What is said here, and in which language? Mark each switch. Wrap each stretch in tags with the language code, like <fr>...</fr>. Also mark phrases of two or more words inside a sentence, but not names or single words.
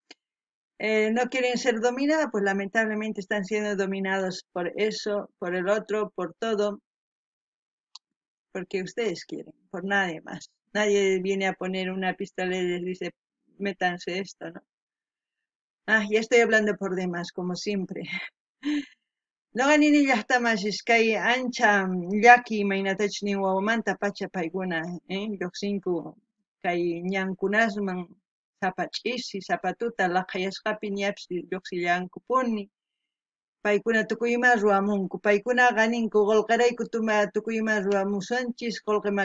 <es>No quieren ser dominados, pues lamentablemente están siendo dominados por eso, por el otro, por todo, porque ustedes quieren, por nadie más. Nadie viene a poner una pistola y les dice, métanse esto, ¿no? Ya estoy hablando por demás, como siempre.</es> <qu>Noqanini llaqtamashish kay ancha llaki imaynatachnin wawamanta pacha paykuna lluqsinku kay ñankunasman sapa ch'isi sapatuta laqayashqapi ñapis lluqsillankupuni paykuna tukuyma ruwamunku paykunaqa ninku qullqirayku tukuyma ruwamusunchis qullqima</qu>